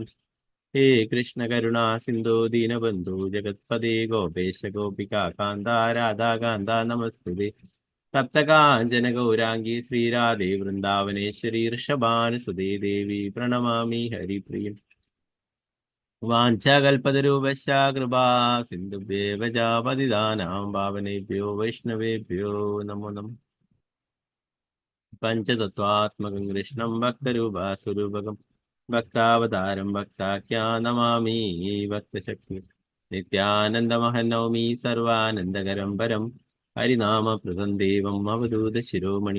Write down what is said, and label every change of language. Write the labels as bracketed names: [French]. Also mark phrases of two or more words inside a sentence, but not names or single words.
[Sanskrit] ഹേ കൃഷ്ണ കരുണാ സിന്ധോ ദീനബന്ധു ജഗത്പദേ ഗോപേശ ഗോപികാ കാന്ത രാധാകാന്ത നമസ്തുതേ. തപ്തകാഞ്ചന ഗൗരാംഗി ശ്രീരാധേ വൃന്ദാവനേശ്വരി ഋഷഭാനുസുതേ ദേവി പ്രണമാമി ഹരിപ്രിയം. വാഞ്ചകൽപതരൂപശ്ച കൃപാ സിന്ധുഭ്യേവ ച പതിതാനാം പാവനേഭ്യോ വൈഷ്ണവേഭ്യോ നമോ നമഃ. പഞ്ചതത്വാത്മകം കൃഷ്ണം ഭക്തരൂപാസുരൂപകം ഭക്താവതാരം ഭക്താഖ്യാ നമാമി ഭക്തശക്തി. നിത്യാനന്ദമഹനൗമി സർവാനന്ദകരം പരം ഹരിനാമപ്രദം ദേവം അവധൂത ശിരോമണി.